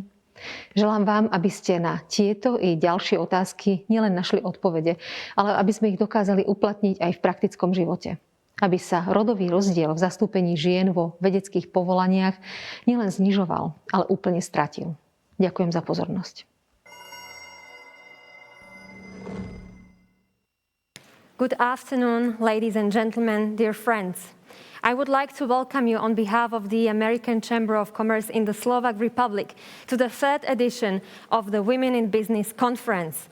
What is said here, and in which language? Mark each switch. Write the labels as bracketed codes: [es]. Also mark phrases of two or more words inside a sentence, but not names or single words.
[sk] Želám vám, aby ste na tieto i ďalšie otázky nielen našli odpovede, ale aby sme ich dokázali uplatniť aj v praktickom živote. Aby sa rodový rozdiel v zastúpení žien vo vedeckých povolaniach nielen znižoval, ale úplne stratil. Ďakujem za pozornosť. [en] Good afternoon, ladies and gentlemen, dear friends. I would like to welcome you on behalf of the American Chamber of Commerce in the Slovak Republic to the third edition of the Women in Business Conference.